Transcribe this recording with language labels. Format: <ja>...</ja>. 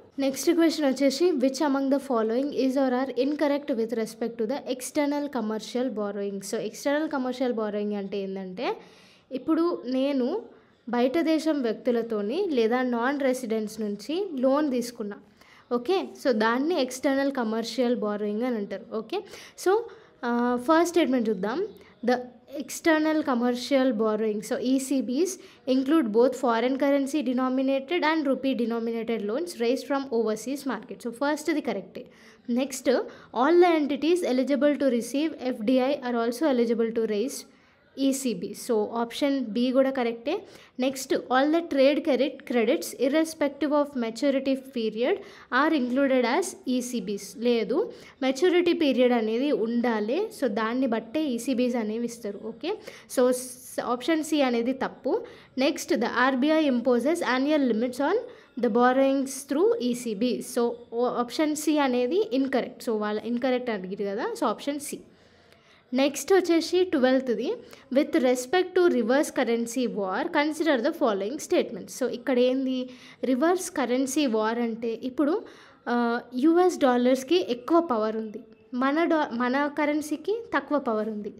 <en>next question</en> <te>వచ్చేసి</te> <en>Which among the following is or are incorrect with respect to the external commercial borrowing.</en> <te>So external commercial borrowing అంటే ఏంటంటే, ఇప్పుడు నేను బయట దేశం వ్యక్తులతోని లేదా నాన్ రెసిడెంట్స్ నుంచి లోన్ తీసుకున్నా. ఓకే, సో దాన్ని ఎక్స్టర్నల్ కమర్షియల్ బారోయింగ్ అని అంటారు. ఓకే, సో ఫస్ట్ స్టేట్మెంట్ చూద్దాం.</te> <en>The external commercial borrowing, so ECBs include both foreign currency denominated and rupee denominated loans raised from overseas market. So first the correct. Next, all the entities eligible to receive FDI are also eligible to raise ECB. So option B</en> <te>kuda</te> <en>correct. Next, all the trade credits irrespective of maturity period are included as ECBs.</en> <te>లేదు, maturity period అనేది ఉండాలి. So దాన్ని బట్టే ECBs అనేవి ఇస్తారు. Okay, so option C అనేది తప్పు.</te> <en>Next, the RBI imposes annual limits on the borrowings through ECB.</en> <te>So option C అనేది ఇన్కరెక్ట్. సో వాళ్ళ ఇన్కరెక్ట్ అడిగారు కదా,</te> <en>So option C. Next</en> <te>వచ్చేసి</te> <en>12th, with respect to reverse currency war consider the following statements.</en> <te>So ఇక్కడ ఏంది, reverse currency war అంటే ఇప్పుడు US డాలర్స్కి ఎక్కువ పవర్ ఉంది, మన కరెన్సీకి తక్కువ పవర్ ఉంది.</te>